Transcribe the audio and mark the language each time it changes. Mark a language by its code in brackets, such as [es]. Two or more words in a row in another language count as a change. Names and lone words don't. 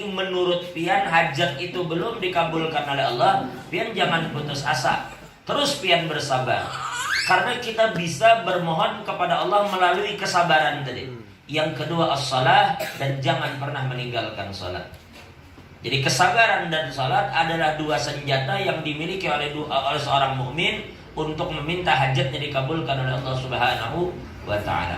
[id] menurut pian hajat itu belum dikabulkan oleh Allah, pian jangan putus asa, terus pian bersabar, karena kita bisa bermohon kepada Allah melalui kesabaran tadi. Yang kedua as-salah, dan jangan pernah meninggalkan salat. Jadi kesabaran dan salat adalah dua senjata yang dimiliki oleh seorang mukmin untuk meminta hajatnya dikabulkan oleh Allah [ar] سبحانه وتعالى.